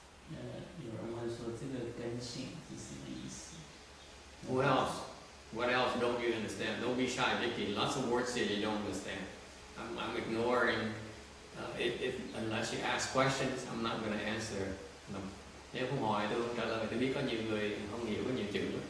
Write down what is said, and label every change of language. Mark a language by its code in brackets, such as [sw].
[zh] 有人问说这个根性是什么意思 [en] Who else? What else don't you understand? Don't be shy, Vicky. Lots of words here you don't understand. I'm ignoring. Unless you ask questions, I'm not going to answer. [vi] Nếu không hỏi tôi không trả lời. Tôi biết có nhiều người không hiểu có nhiều chữ.